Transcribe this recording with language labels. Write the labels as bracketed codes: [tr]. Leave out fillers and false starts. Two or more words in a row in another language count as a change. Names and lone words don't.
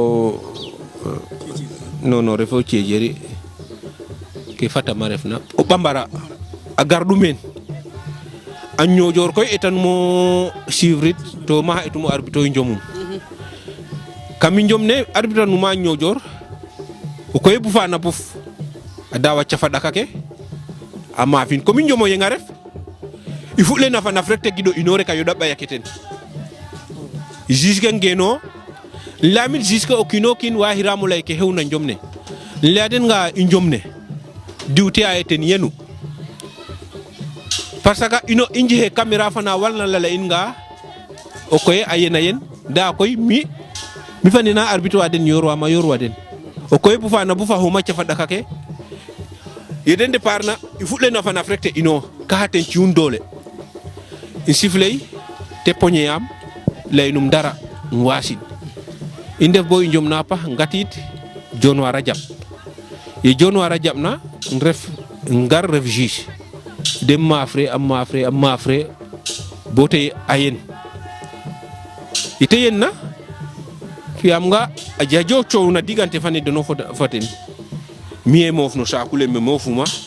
[srr] non refo Thiédiéry ke fatama refna o Bambara a gardu meen a ñojoor koy etan mo suivre to maxa etumo arbitre o Njomum kam i Njom ne arbitre numa ñojoor o koy bufa na buf a dawa cafa ɗaka ke a maafin comme i Njomo Yeng a ref [fr] il faut le [srr] nafa naf rek te gido ino rek a yoɗa ɓayake ten juge ke ngeno lamit juge ke o kiino kiin wa xiramo ley ke xewna Njom ne leya den nga i Njom ne diwte aye ten yenu [fr] parce que [srr] ino i njexe caméra fana walna lala in nga o koye a yena yen nda koy mi fa nena arbitre wa den yorwa den o koye bufa na bufa xuma cafa ɗaka ke ye den départ na [fr] il faut le [srr] nafa naf rek te ino ka xa ten ci'un doole i sifley te poñe am leynum dara wasin i ndef bo i Njom na pax ngatit Dionewar a jaɓ ye Dionewar a jaɓna ngar ref juge de maafre a maafre bo te a yen ite yen na fiyam nga a jajo coow na digante fane deno fo ten mi e moof no saaku le me moofuma